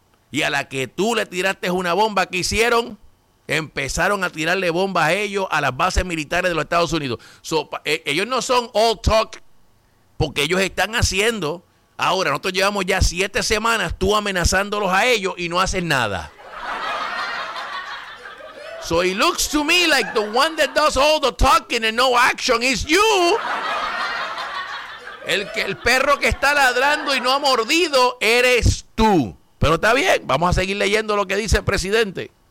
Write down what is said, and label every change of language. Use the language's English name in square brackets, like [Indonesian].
[Spanish] Y a la que tú le tiraste una bomba, ¿qué hicieron? Empezaron a tirarle bombas a ellos, a las bases militares de los Estados Unidos. Ellos no son [English] all talk, [Spanish] porque ellos están haciendo. Ahora, nosotros llevamos ya 7 semanas tú amenazándolos a ellos y no hacen nada. [English] So it looks to me like the one that does all the talking and no action is you. [Spanish] El perro que está ladrando y no ha mordido eres tú. Pero está bien, vamos a seguir leyendo lo que dice el presidente.